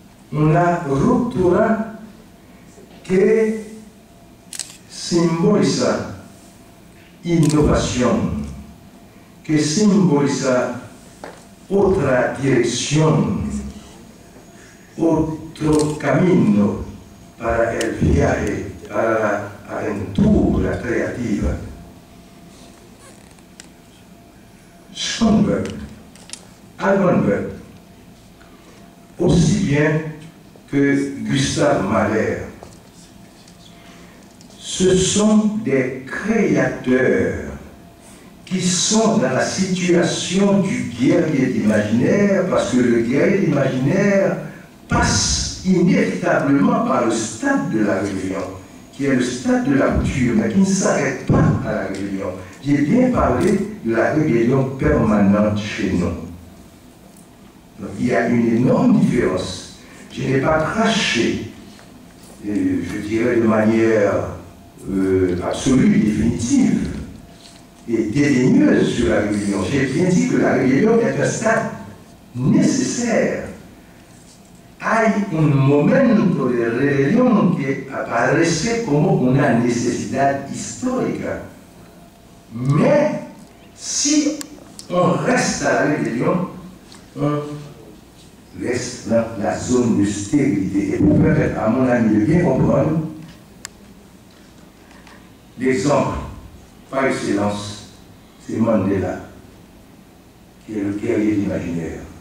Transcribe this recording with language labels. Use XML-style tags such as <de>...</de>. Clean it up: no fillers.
<es>una ruptura que simboliza innovación, que simboliza otra dirección, otro camino para el viaje, para la aventura creativa.</es> <fr>Schoenberg, Alban Berg, aussi bien que Gustave Mahler, ce sont des créateurs qui sont dans la situation du guerrier d'imaginaire, parce que le guerrier d'imaginaire passe inévitablement par le stade de la rébellion, qui est le stade de la rupture, mais qui ne s'arrête pas à la rébellion. J'ai bien parlé de la rébellion permanente chez nous. Donc, il y a une énorme différence. Je n'ai pas craché, je dirais de manière absolue, définitive et dédaigneuse sur la rébellion. J'ai bien dit que la rébellion est un stade nécessaire.</fr> <es>Hay un momento de rebelión que aparece como una necesidad histórica.</es> <fr>Mais si on reste à la rébellion, on reste dans la zone de stérilité. Et pour permettre à mon ami de bien comprendre, l'exemple par excellence, c'est Mandela, qui est le guerrier de l'imaginaire.</fr>